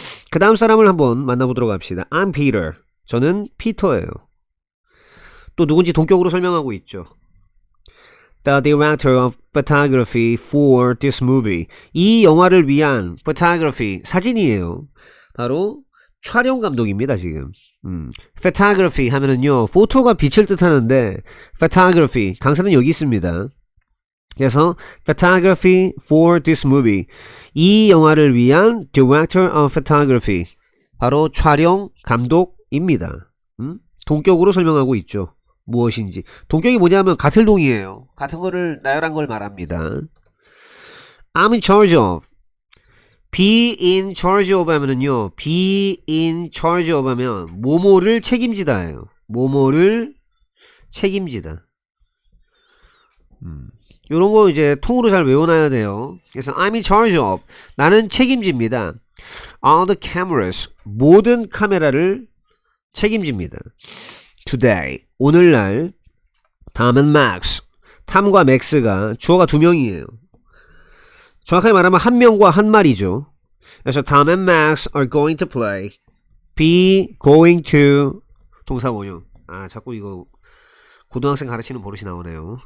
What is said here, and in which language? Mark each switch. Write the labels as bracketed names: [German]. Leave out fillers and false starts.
[Korean] 그 다음 사람을 한번 만나보도록 합시다. [English] I'm Peter. [Korean] 저는 피터예요. 또 누군지 동격으로 설명하고 있죠. [English] The director of photography for this movie. [Korean] 이 영화를 위한 photography, 사진이에요. 바로 촬영 감독입니다, 지금. photography 하면은요, 포토가 빛을 뜻하는데, photography, 강사는 여기 있습니다. 그래서 [English] photography for this movie [Korean] 이 영화를 위한 [English] director of photography [Korean] 바로 촬영 감독입니다. 동격으로 설명하고 있죠. 무엇인지 동격이 뭐냐면 같은 동이에요. 같은 거를 나열한 걸 말합니다. [English] I'm in charge of be in charge of [Korean] 하면은요 [English] be in charge of [Korean] 하면 뭐뭐를 책임지다예요. 뭐뭐를 책임지다. 요런 거 이제 통으로 잘 외워놔야 돼요. 그래서 [English] I'm in charge of [Korean] 나는 책임집니다. [English] All the cameras [Korean] 모든 카메라를 책임집니다. Today 오늘날 Tom and Max 탐과 맥스가 주어가 2명이에요. 정확하게 말하면 한 명과 한 마리죠. [English] 그래서 Tom and Max are going to play be going to [Korean] 동사원형 자꾸 이거 고등학생 가르치는 버릇이 나오네요.